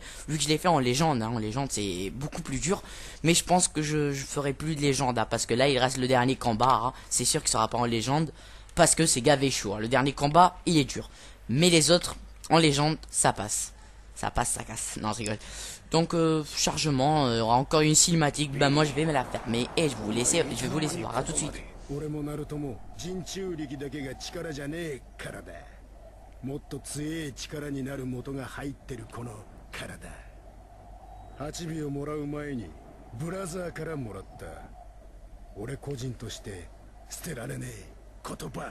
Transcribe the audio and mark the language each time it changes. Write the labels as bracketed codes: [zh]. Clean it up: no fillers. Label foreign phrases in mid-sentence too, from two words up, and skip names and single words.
[fr] Vu que je l'ai fait en légende, hein. En légende, c'est beaucoup plus dur. Mais je pense que je ferai plus de légende, hein, parce que là, il reste le dernier combat. Hein. C'est sûr qu'il sera pas en légende, parce que c'est gavé chaud. Hein. Le dernier combat, il est dur. Mais les autres, en légende, ça passe. Ça passe, ça casse. Non, je rigole. Donc, chargement, il y aura encore une cinématique. Ben, moi, je vais me la fermer et je vais vous laisser voir. À tout de suite. [ja] 俺もナルトも人中力だけが力じゃねえからだ。もっと強い力になる元が入ってるこの体。8尾をもらう前にブラザーからもらった。俺個人として捨てられねえ言葉。